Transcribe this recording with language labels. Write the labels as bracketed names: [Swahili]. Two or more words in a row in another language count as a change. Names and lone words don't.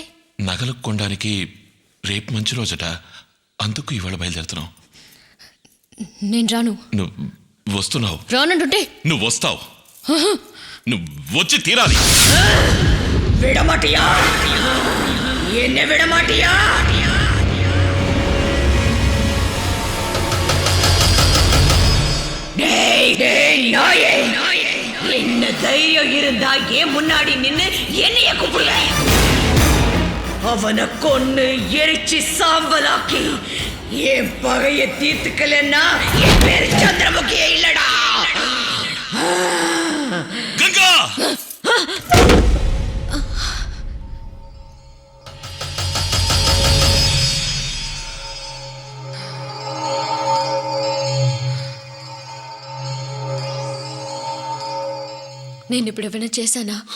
[Telugu] నగలు కొనడానికి రేపు మంచి రోజట, అందుకు ఇవాళ బయలుదేరుతున్నాం. నేను రాను. నువ్వు వస్తున్నావు. రానంటుంటే? నువ్వు వస్తావు. నువ్వు వచ్చి తీరాలి. [Tamil] விடமாட்டியா, என்னை விடமாட்டியா. என்ன தைரியம் இருந்தா ஏன் முன்னாடி நின்னு என்னைய கூப்பிடுற? அவனை கொன்னு எரிச்சு சாம்பலாக்கி என் பகைய தீர்த்துக்கலன்னா என் பேரு சந்திரமுகியே இல்லடா. [Telugu] గంగా! నేను ఇప్పుడు ఏమైనా చేశానా?